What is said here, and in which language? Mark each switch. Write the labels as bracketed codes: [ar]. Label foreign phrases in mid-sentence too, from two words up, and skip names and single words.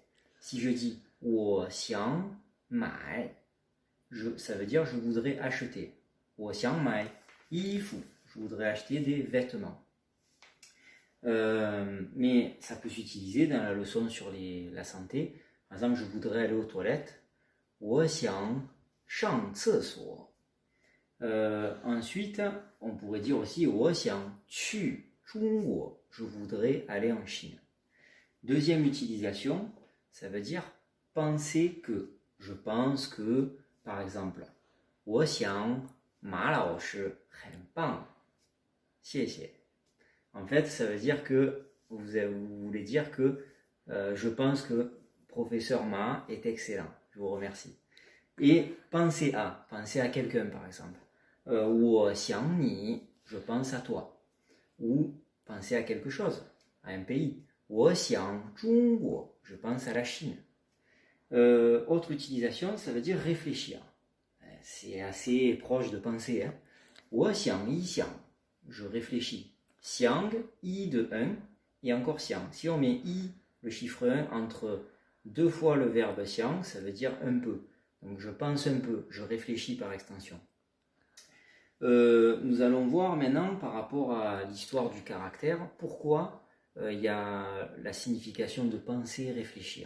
[fr] Si je dis [zh] 我想买, [fr] ça veut dire je voudrais acheter. [zh] 我想买衣服, [fr] je voudrais acheter des vêtements. Mais ça peut s'utiliser dans la leçon sur la santé. Par exemple, je voudrais aller aux toilettes. [zh] 我想上厕所. [fr] Ensuite, on pourrait dire aussi [zh] 我想去中国. [fr] Je voudrais aller en Chine. Deuxième utilisation, ça veut dire penser que. Je pense que, par exemple, [zh] 我想马老师很棒. 谢谢. [fr] En fait, ça veut dire que vous voulez dire que je pense que professeur Ma est excellent. Je vous remercie. Et penser à quelqu'un par exemple. [zh] 我想你, [fr] je pense à toi. Ou penser à quelque chose, à un pays. [zh] 我想中国, [fr] je pense à la Chine. Autre utilisation, ça veut dire réfléchir. C'est assez proche de penser. [zh] 我想一想, [fr] je réfléchis. Xiang, i de 1, et encore xiang. Si on met i, le chiffre 1, entre deux fois le verbe xiang, ça veut dire un peu. Donc je pense un peu, je réfléchis par extension. Nous allons voir maintenant par rapport à l'histoire du caractère, pourquoi il y a la signification de penser, réfléchir.